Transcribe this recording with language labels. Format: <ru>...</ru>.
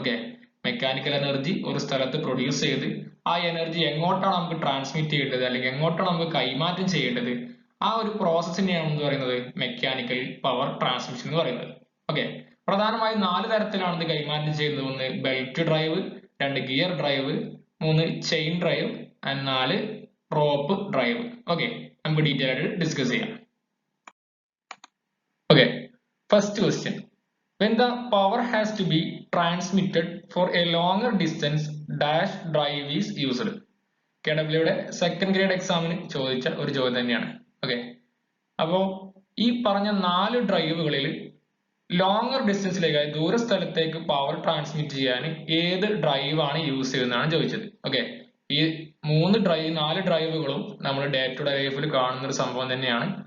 <ml>Okay, mechanical energy ഒരു സ്ഥലത്ത് produce ചെയ്ത് ആ എനർജി എങ്ങോട്ടാണ് നമുക്ക് ട്രാൻസ്മിറ്റ് ചെയ്യേണ്ടത്, അല്ലെങ്കിൽ എങ്ങോട്ടാണ് നമുക്ക് കൈമാറ്റം ചെയ്യേണ്ടത്, ആ ഒരു പ്രോസസ്സിനെയാണ് എന്ത് പറയുന്നത്, മെക്കാനിക്കൽ പവർ ട്രാൻസ്മിഷൻ എന്ന് പറയുന്നത്. ഓക്കെ, പ്രധാനമായും 4 തരത്തിലാണ് ഇത് കൈമാറ്റം ചെയ്യുന്നത്. 1 belt drive, 2 gear drive, 3 chain drive, and 4 rope drive. Okay, നമുക്ക് ഡീറ്റെയിൽ ആയിട്ട് ഡിസ്കസ് ചെയ്യാം. Okay, first question.</ml> <en>When the power has to be transmitted for a longer distance, dash drive is used.</en> <ml>KWയുടെ second grade എക്സാമിന് ചോദിച്ച ഒരു ചോദ്യം തന്നെയാണ്. Okay, അപ്പോൾ ഈ പറഞ്ഞ 4 ഡ്രൈവുകളിൽ ലോങ്ങർ ഡിസ്റ്റൻസിലേക്ക്, ദൂര സ്ഥലത്തേക്ക് പവർ ട്രാൻസ്മിറ്റ് ചെയ്യാൻ ഏത് ഡ്രൈവ് ആണ് യൂസ് ചെയ്യുന്നതാണ് ചോദിച്ചത്. ഓക്കെ, ഈ 4 ഡ്രൈവുകളും നമ്മൾ ഡേ ടു ഡേ ലൈഫിൽ കാണുന്ന ഒരു സംഭവം തന്നെയാണ്.</ml>